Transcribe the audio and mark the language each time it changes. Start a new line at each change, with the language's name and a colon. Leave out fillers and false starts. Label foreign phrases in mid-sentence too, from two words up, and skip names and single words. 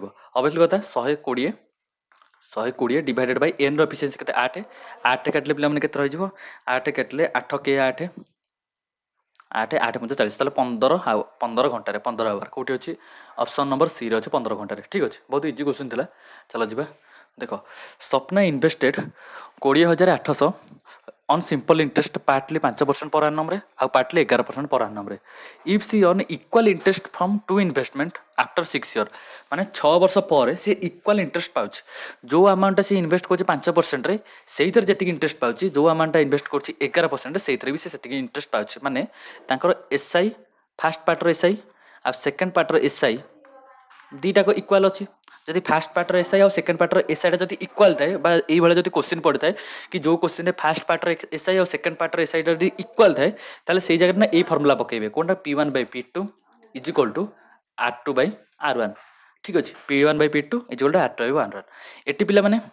Odia: ଅବଶ୍ୟ କଥା 120
English: divided by
Odia: ଏନ୍ର ଏଫିସିଏନ୍ସି କେତେ 8, 8 କାଟିଲେ ପିଲାମାନେ କେତେ ରହିଯିବ, 8 କାଟିଲେ 8 କେ 8 8 8 5 40, ତାହେଲେ 15 ଘଣ୍ଟାରେ 15 ଆୱାର। କୋଉଠି ଅଛି
English: option number
Odia: ସିରେ ଅଛି 15 ଘଣ୍ଟାରେ। ଠିକ୍ ଅଛି, ବହୁତ
English: easy question
Odia: ଥିଲା। ଚାଲ ଯିବା, ଦେଖ ସ୍ୱପ୍ନା
English: ଇନଭେଷ୍ଟେଡ୍ 20,800 on simple interest partly 5% per annum रे ଆଉ partly 11% per annum रे if she on equal interest from two investment after 6 year
Odia: ମାନେ 6 ବର୍ଷ ପରେ ସେ
English: equal interest
Odia: ପାଉଛି ଯୋଉ amount ଟା ସେ invest କରୁଛି 5% ରେ ସେଇଥିରେ ଯେତିକି interest ପାଉଛି ଯୋଉ amount ଟା invest କରୁଛି 11% ରେ ସେଇଥିରେ ବି ସେ ସେତିକି interest ପାଉଛି ମାନେ ତାଙ୍କର SI
English: first part
Odia: ର SI ଆଉ
English: second part
Odia: ର SI ଦିଟାକ ଇକ୍ୱାଲ ଅଛି ଯଦି
English: first part SI
Odia: ଆଉ
English: second part SI
Odia: ଯଦି ଇକ୍ୱାଲ ଥାଏ ବା ଏଇଭଳିଆ ଯଦି କ୍ୱେଶ୍ଚିନ୍ ପଡ଼ିଥାଏ କି ଯୋଉ କ୍ୱେଶ୍ଚିନ୍ରେ
English: first part SI
Odia: ଆଉ
English: second part SI
Odia: ଯଦି ଇକ୍ୱାଲ ଥାଏ ତାହେଲେ ସେଇ ଜାଗାରେ ନା ଏଇ ଫର୍ମୁଲା ପକେଇବେ କୋଣଟା
English: P1 by P2 is equal to R2 by R1
Odia: ଠିକ ଅଛି
English: P1 by P2 is equal to R2 by R1
Odia: ଏଠି ପିଲାମାନେ